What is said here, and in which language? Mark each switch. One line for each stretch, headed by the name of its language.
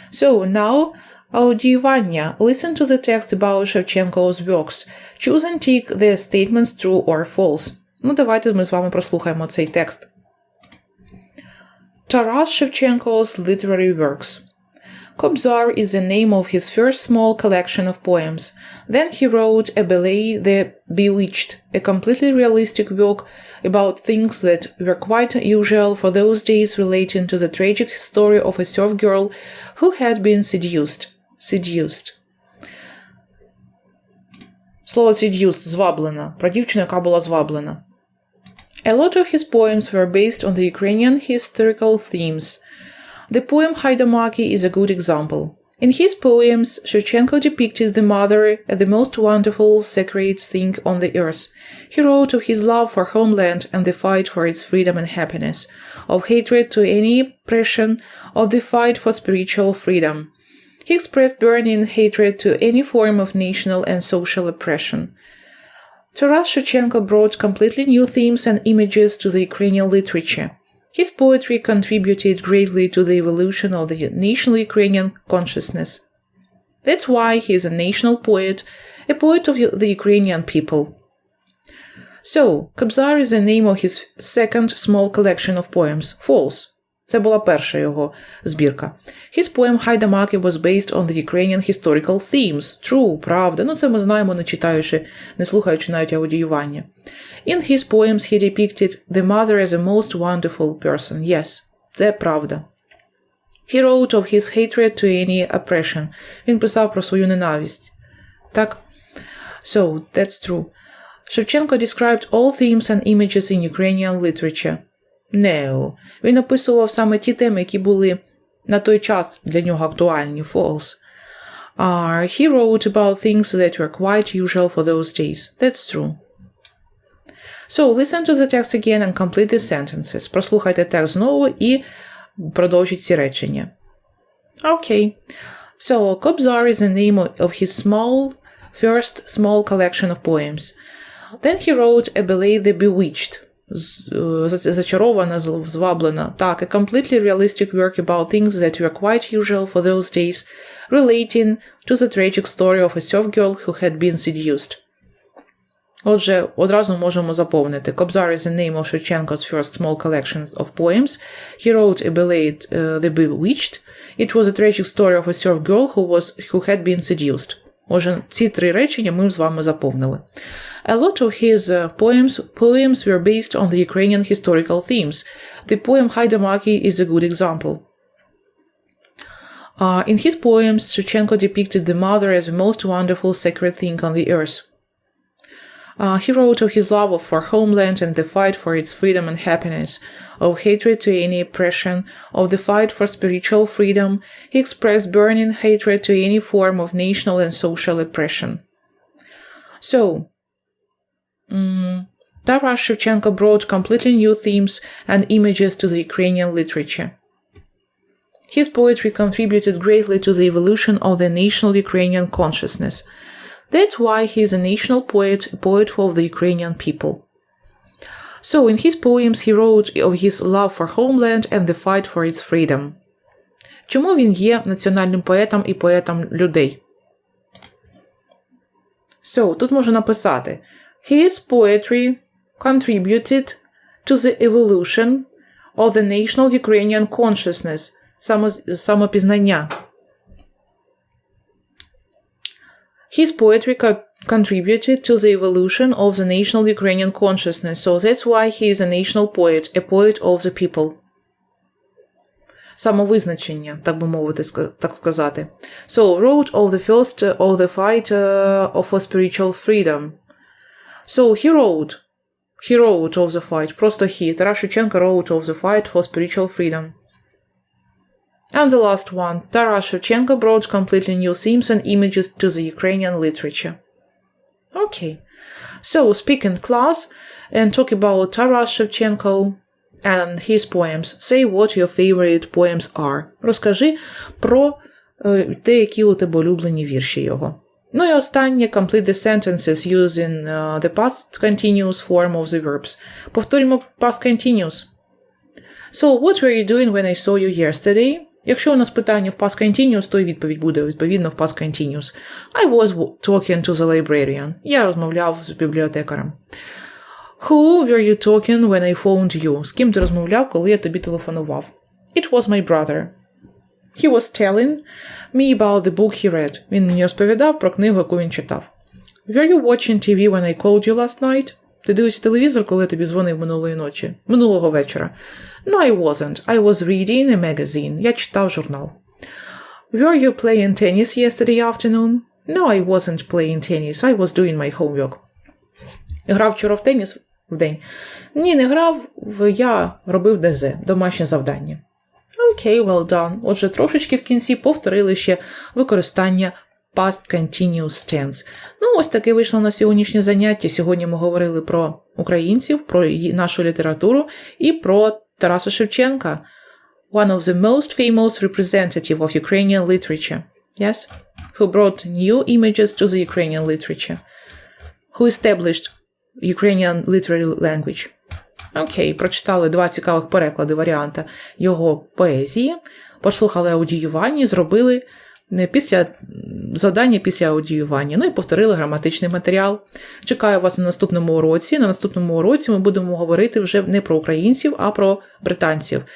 English: So, now, аудіювання. Listen to the text about Shevchenko's works. Choose and tick the statements true or false.
Ukrainian: Ну, давайте ми з вами прослухаємо цей текст.
English: Taras Shevchenko's literary works. Kobzar is the name of his first small collection of poems. Then he wrote A Ballet the Bewitched, a completely realistic work about things that were quite usual for those days, relating to the tragic story of a serf girl who had been seduced.
Ukrainian: Слово seduced – зваблена. Про дівчину, яка була зваблена.
English: A lot of his poems were based on the Ukrainian historical themes. The poem Haidamaki is a good example. In his poems, Shevchenko depicted the mother as the most wonderful, sacred thing on the earth. He wrote of his love for homeland and the fight for its freedom and happiness, of hatred to any oppression, of the fight for spiritual freedom. He expressed burning hatred to any form of national and social oppression. Taras Shevchenko brought completely new themes and images to the Ukrainian literature. His poetry contributed greatly to the evolution of the national Ukrainian consciousness. That's why he is a national poet, a poet of the Ukrainian people. So, Кобзар is the name of his second small collection of poems. False.
Ukrainian: Це була перша його збірка.
English: His poem Хайдамаки was based on the Ukrainian historical themes. True, правда.
Ukrainian: Ну, це ми знаємо, не читаючи, не слухаючи навіть аудіювання.
English: In his poems he depicted the mother as a most wonderful person.
Ukrainian: Yes, це правда.
English: He wrote of his hatred to any oppression.
Ukrainian: Він писав про свою ненависть.
English: Так? So, that's true. Shevchenko described all themes and images in Ukrainian literature. No.
Ukrainian: Він описував саме ті теми, які були на той час для нього актуальні.
English: False. He wrote about things that were quite usual for those days. That's true. So, listen to the text again and complete the sentences.
Ukrainian: Прослухайте текст знову і продовжіть ці речення.
English: Okay. So, Kobzar is the name of his first small collection of poems. Then he wrote a ballet, The Bewitched.
Ukrainian: Зачарована, зваблена.
English: Так, a completely realistic work about things that were quite usual for those days, relating to the tragic story of a serf girl who had been seduced.
Ukrainian: Отже, одразу можемо заповнити.
English: Kobzar is the name of Shevchenko's first small collection of poems. He wrote a ballet, The Bewitched. It was a tragic story of a serf girl who had been seduced.
Ukrainian: Отже, ці три речення ми з вами заповнили.
English: A lot of his poems were based on the Ukrainian historical themes. The poem Haidamaki is a good example. In his poems, Shevchenko depicted the mother as the most wonderful sacred thing on the earth. He wrote of his love for homeland and the fight for its freedom and happiness, of hatred to any oppression, of the fight for spiritual freedom. He expressed burning hatred to any form of national and social oppression. So, Taras Shevchenko brought completely new themes and images to the Ukrainian literature. His poetry contributed greatly to the evolution of the national Ukrainian consciousness. That's why he is a national poet, a poet of the Ukrainian people. So, in his poems, he wrote of his love for homeland and the fight for its freedom.
Ukrainian: Чому він є національним поетом і поетом людей?
English: So,
Ukrainian: тут можна написати
English: His poetry contributed to the evolution of the national Ukrainian consciousness, самопізнання. His poetry contributed to the evolution of the national Ukrainian consciousness, so that's why he is a national poet, a poet of the people.
Ukrainian: Самовизначення, так би мовити, так сказати.
English: So, wrote of the first of the fight for spiritual freedom. So, he wrote of the fight, просто he, Taras Shevchenko wrote of the fight for spiritual freedom. And the last one, Taras Shevchenko brought completely new themes and images to the Ukrainian literature. Okay, so speak in class and talk about Taras Shevchenko and his poems. Say what your favorite poems are.
Ukrainian: Розкажи про те, які у тебе улюблені вірші його. Ну і останнє,
English: complete the sentences using the past continuous form of the verbs. Повторюємо past continuous. So, what were you doing when I saw you yesterday?
Ukrainian: Якщо у нас питання в past continuous, то і відповідь буде відповідно в past continuous.
English: I was talking to the librarian.
Ukrainian: Я розмовляв з бібліотекарем.
English: Who were you talking when I phoned you?
Ukrainian: З ким ти розмовляв, коли я тобі телефонував?
English: It was my brother. He was telling me about the book he read.
Ukrainian: Він мені розповідав про книгу, яку він читав.
English: Were you watching TV when I called you last night?
Ukrainian: Ти дивився телевізор, коли я тобі дзвонив минулого вечора?
English: No, I wasn't. I was reading a magazine.
Ukrainian: Я читав журнал.
English: Were you playing tennis yesterday afternoon? No, I wasn't playing tennis. I was doing my homework.
Ukrainian: Грав вчора в теніс вдень? Ні, не грав. Я робив ДЗ, домашнє завдання.
English: Окей, well done.
Ukrainian: Отже, трошечки в кінці повторили ще використання past continuous tense. Ну, ось таке вийшло на сьогоднішнє заняття. Сьогодні ми говорили про українців, про нашу літературу і про Тараса Шевченка,
English: one of the most famous representative of Ukrainian literature, yes, who brought new images to the Ukrainian literature, who established Ukrainian literary language.
Ukrainian: Окей, прочитали 2 цікавих переклади варіанта його поезії, послухали аудіювання і зробили після завдання, після аудіювання. Ну і повторили граматичний матеріал. Чекаю вас на наступному уроці. На наступному уроці ми будемо говорити вже не про українців, а про британців.